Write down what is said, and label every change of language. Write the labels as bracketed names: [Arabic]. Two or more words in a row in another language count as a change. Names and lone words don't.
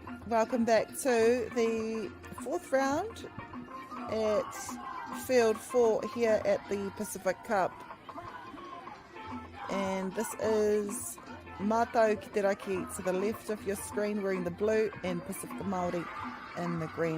[English] Welcome back to the fourth round at field 4 here at the Pacific Cup. And this is Mātou ki te raki to the left of your screen wearing the blue and Pacific Māori in the green.